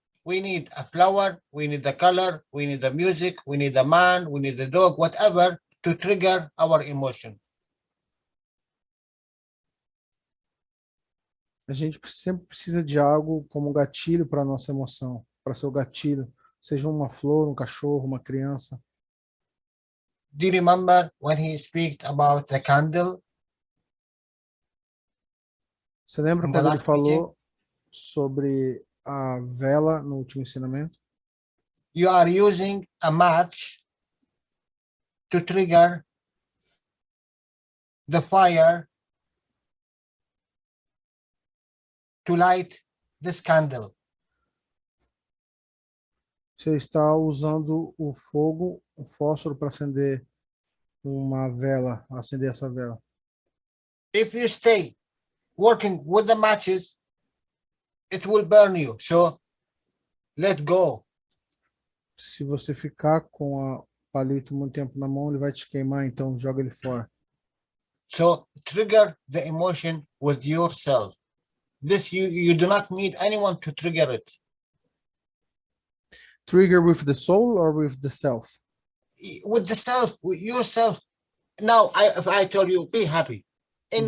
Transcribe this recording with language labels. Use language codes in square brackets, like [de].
[en] We need a flower, we need the color, we need the music, we need the man, we need the dog, whatever, to trigger our emotion. [pt] A gente sempre precisa de algo como gatilho para a nossa emoção, para seu gatilho, seja uma flor, um cachorro, uma criança. [en] Do you remember when he speak about the candle? [pt] Você lembra quando ele falou sobre a vela no último ensinamento? [en] You are using a match to trigger the fire to light this candle. [pt] Você está usando o fogo, o fósforo para acender uma vela, acender essa vela. [en] If you stay working with the matches, it will burn you. So let go. [pt] Se você ficar com o palito muito tempo na mão, ele vai te queimar, então joga ele fora. [en] So trigger the emotion with yourself. This you do not need anyone to trigger it. Trigger with the soul or with the self? With the self, with yourself. Now, if I tell you, be happy, in